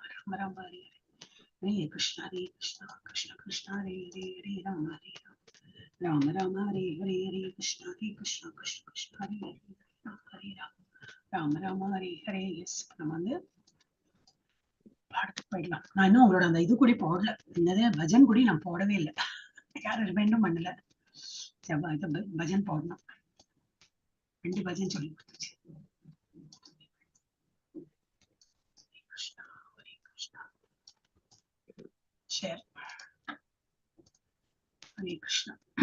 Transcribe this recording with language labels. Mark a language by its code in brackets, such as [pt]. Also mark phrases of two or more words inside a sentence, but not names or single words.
[sa] राम हरे हरे कृष्ण कृष्ण कृष्ण हरे हरे हरे राम हरे राम राम हरे हरे हरे कृष्ण कृष्ण कृष्ण हरे हरे हरे राम राम हरे हरे. [en] Yes, [ta] நம்ம வந்து பாடத்துக்கு போயிடலாம். நான் இன்னும் உங்களோட அந்த இது கூடி போடல, என்னது பஜன் கூடி நான் போடவே இல்லை, யாரும் ரிமைண்டும் பண்ணல. பஜன் போடணும், 2 பஜன் சொல்லி கொடுத்துச்சு. சரி, [sa] हरे कृष्ण.